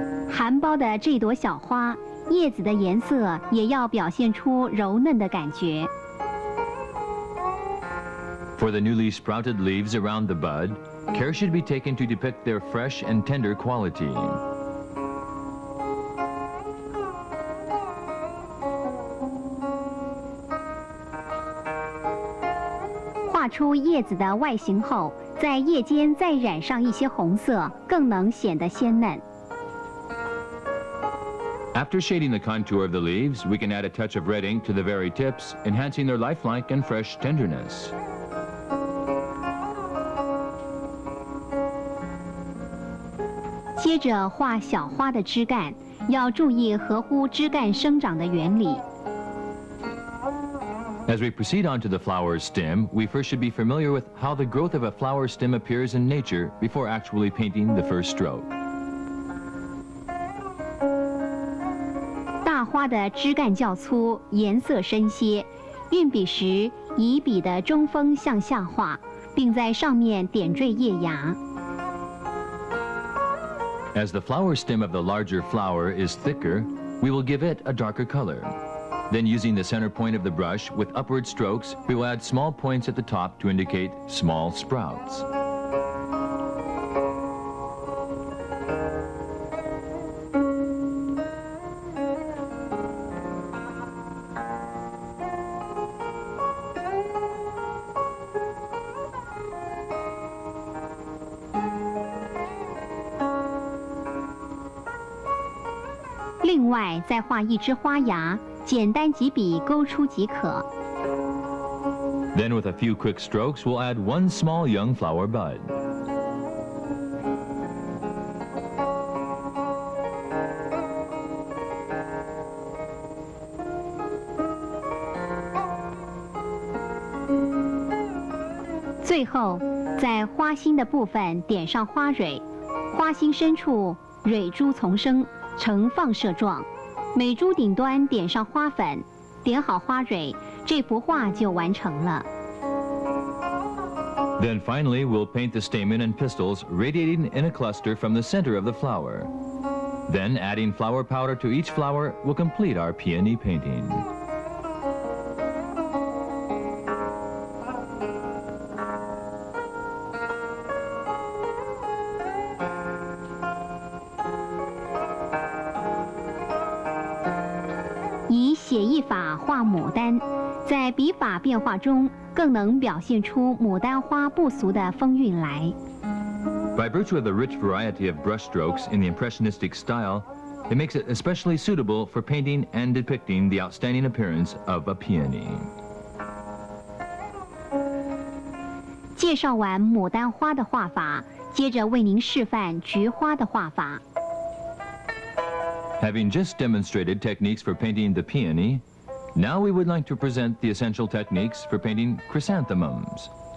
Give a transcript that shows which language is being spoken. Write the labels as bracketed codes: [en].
[zh] 含苞的这朵小花，叶子的颜色也要表现出柔嫩的感觉。 [en] For the newly sprouted leaves around the bud, care should be taken to depict their fresh and tender quality. [zh] 画出叶子的外形后，在叶间再染上一些红色，更能显得鲜嫩。 [en] After shading the contour of the leaves, we can add a touch of red ink to the very tips, enhancing their lifelike and fresh tenderness. [zh] 接着画小花的枝干，要注意合乎枝干生长的原理。 [en] As we proceed on to the flower's stem, we first should be familiar with how the growth of a flower stem appears in nature before actually painting the first stroke. [zh] 大花的枝干较粗，颜色深些，运笔时以笔的中锋向下画，并在上面点缀叶芽。 [en] As the flower stem of the larger flower is thicker, we will give it a darker color. Then using the center point of the brush with upward strokes, we will add small points at the top to indicate small sprouts. [zh] 另外，再画一枝花芽，简单几笔勾出即可。 [en] Then with a few quick strokes, we'll add one small young flower bud. [zh] 最后，在花心的部分点上花蕊，花心深处蕊珠丛生，呈放射状。每株顶端点上花粉，点好花蕊，这幅画就完成了。 [en] Then finally, we'll paint the stamen and pistils radiating in a cluster from the center of the flower. Then adding flower powder to each flower will complete our peony painting. [zh] 以写意法画牡丹，在笔法变化中，更能表现出牡丹花不俗的风韵来。 [en] By virtue of the rich variety of brushstrokes in the impressionistic style, it makes it especially suitable for painting and depicting the outstanding appearance of a peony. [zh] 介绍完牡丹花的画法，接着为您示范菊花的画法。 [en] Having just demonstrated techniques for painting the peony, now we would like to present the essential techniques for painting chrysanthemums.